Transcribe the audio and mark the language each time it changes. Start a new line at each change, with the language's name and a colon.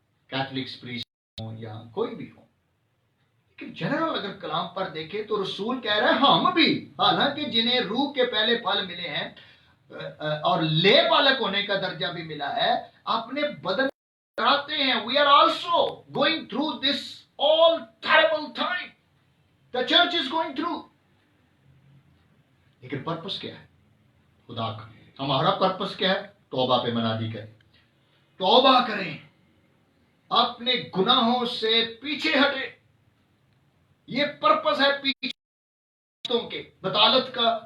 Urdu: Catholics priest ہوں یا کوئی بھی ہو، لیکن جنرل اگر کلام پر دیکھیں تو رسول کہہ رہے ہیں ہم بھی، حالانکہ جنہیں روح کے پہلے پھل ملے ہیں اور لے پالک ہونے کا درجہ بھی ملا ہے، اپنے بدن کراتے ہیں.
English: We are also going through this all terrible time. The church is going through.
Urdu: لیکن پرپس کیا ہے خدا کا؟ ہمارا پرپس کیا ہے؟ توبہ پہ منادی کریں، توبہ کریں، اپنے گناہوں سے پیچھے ہٹے. یہ پرپس ہے پیچھے کے بطالت کا.